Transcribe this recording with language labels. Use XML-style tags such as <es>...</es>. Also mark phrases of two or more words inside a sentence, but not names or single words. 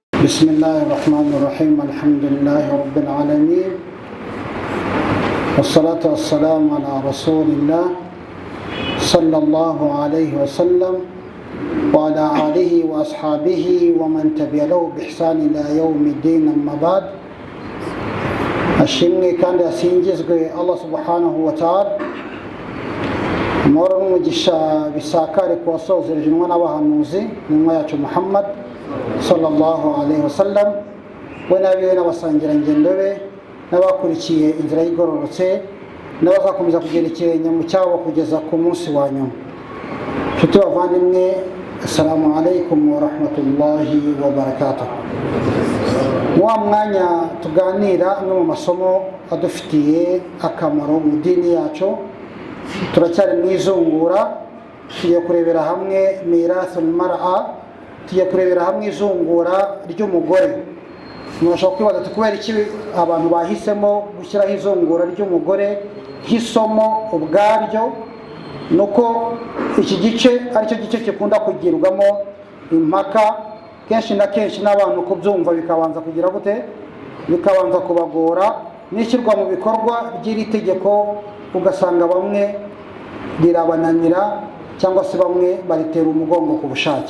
<ar>بسم الله الرحمن الرحيم الحمد لله رب العالمين والصلاة والسلام على رسول الله صلى الله عليه وسلم وعلى آله وأصحابه ومن تبع له بإحسان إلى يوم الدين. أما بعد،</ar> <rw>ashimwe kandi asingizwe</rw> <ar>الله سبحانه وتعالى,</ar> <rw>amahoro n'umugisha bisakare ku wasozereje intumwa n'abahanuzi n'intumwa yacu Muhammad</rw> <ar>صلى الله عليه وسلم,</ar> <rw>we n'abiwe n'abasangirangendo be n'abakurikiye inzira y'igororotse n'abazakomeza kugera ikirenge mu cyabo kugeza ku munsi wa nyuma. Nshuti bavandimwe,</rw> <ar>السلام عليكم ورحمة الله وبركاته.</ar> <rw>Wa mwanya tuganira amwe mu masomo adufitiye akamaro mu dini yacu, turacyari mu izungura, tugiye kurebera hamwe</rw> <ar>ميراث المرأة,</ar> <rw>tugiye kurebera hamwe izungura ry'umugore. Mwashaka kwibaza kubera iki abantu bahisemo gushyiraho izungura ry'umugore nk'isomo ubwaryo, nuko iki gice aricyo gice kikunda kugirwamo impaka kenshi na kenshi n'abantu kubyumva bikabanza kugira gute, bikabanza kubagora n'ishyirwa mu bikorwa ry'iri tegeko, ugasanga bamwe rirabananira cyangwa se bamwe baritera umugongo ku bushake.</rw>